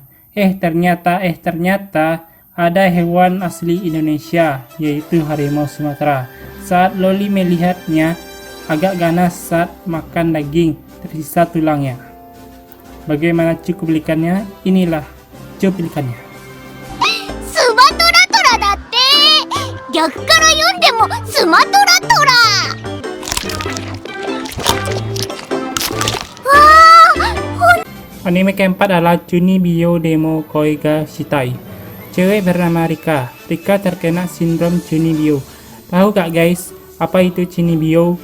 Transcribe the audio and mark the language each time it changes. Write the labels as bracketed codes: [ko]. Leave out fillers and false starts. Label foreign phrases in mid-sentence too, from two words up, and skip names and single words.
[id] Ternyata ada hewan asli Indonesia, yaitu harimau Sumatera. Saat loli melihatnya, agak ganas saat makan daging, tersisa tulangnya. Bagaimana cuplikannya? Inilah cuplikannya. [ja] スマトラだって! 逆から読んでもスマトラトラ! [id] Anime keempat adalah Chunibyo Demo Koi ga Shitai. Cewek bernama Rika. Rika terkena sindrom Chunibyo. Tahu gak guys, apa itu Chunibyo?